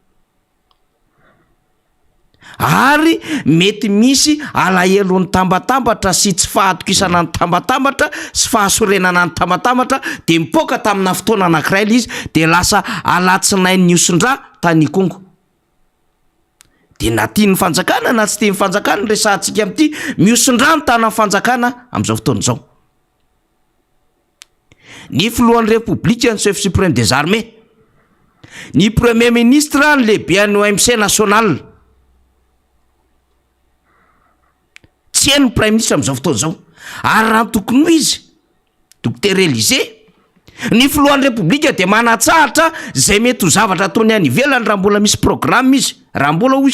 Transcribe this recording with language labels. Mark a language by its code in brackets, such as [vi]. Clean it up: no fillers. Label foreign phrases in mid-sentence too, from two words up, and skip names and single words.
[mg] ary mety misy alahelon'ny tambatambatra sy tsy fahatokisana ny tambatambatra sy fahasorenana ny tambatambatra de mipoka tamina fotoana anankiray izy de lasa alatsinainy niosindra tany Kongo de na tiany fanjakana na tsy tiany fanjakana resahantsika am'ty miosindra ny tana fanjakana am'izao fotoana zao. Ny filohan'ny république ny [fr] chef suprême des armées, [mg] ny [fr] premier ministre [mg] ny lehibean'ny OMC national, tsy hainy [fr] prime ministre [mg] am'izao fotoana zao ary raha tokony ho izy dokotera Elize ny filohan'ny république de manatsahatra zay mety ho zavatra ataony any ivelany raha mbola misy programme izy raha mbola ho